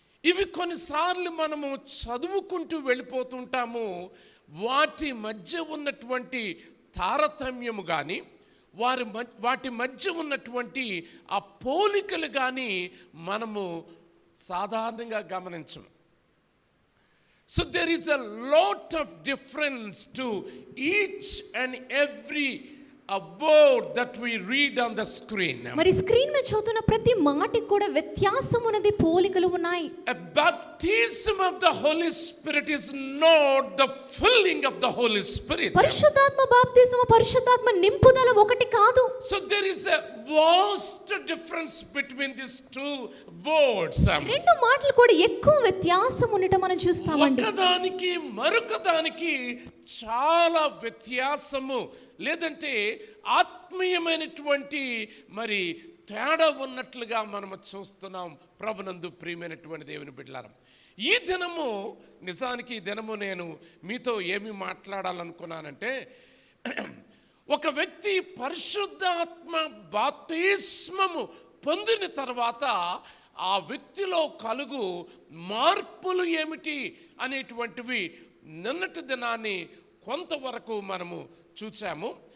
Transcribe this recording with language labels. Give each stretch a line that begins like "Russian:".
Telugu: ఇవి కొన్నిసార్లు మనము చదువుకుంటూ వెళ్ళిపోతుంటాము. వాటి మధ్య ఉన్నటువంటి తారతమ్యము కానీ వాటి మధ్య ఉన్నటువంటి ఆ పోలికలు కానీ మనము సాధారణంగా గమనించము.
English: So there is a lot of difference to each and every a word that we read on the screen.
Telugu: మరి స్క్రీన్ మీద చదువుతున్న ప్రతి మాటకి కూడా వ్యత్యాసం ఉన్నది, పోలికలు ఉన్నాయి.
English: A baptism of the Holy Spirit is not the filling of the Holy Spirit.
Telugu: పరిశుద్ధాత్మ బాప్తిస్మ, పరిశుద్ధాత్మ నింపుదల ఒకటి కాదు.
English: So there is a vast difference between these two words.
Telugu: రెండు మాటలు కూడా ఎక్కువ వ్యత్యాసం ఉండటం మనం చూస్తామండి. ఒకదానికి మరొకదానికి చాలా వ్యత్యాసము, లేదంటే ఆత్మీయమైనటువంటి మరి తేడా ఉన్నట్లుగా మనము చూస్తున్నాం. ప్రభునందు ప్రియమైనటువంటి దేవుని బిడ్డలారా, ఈ దినము నిజానికి ఈ దినము నేను మీతో ఏమి మాట్లాడాలనుకున్నానంటే, ఒక వ్యక్తి పరిశుద్ధాత్మ బాప్తిస్మము పొందిన తర్వాత ఆ వ్యక్తిలో కలుగు మార్పులు ఏమిటి అనేటువంటివి నిన్నటి దినాన్ని కొంతవరకు మనము చూసాము.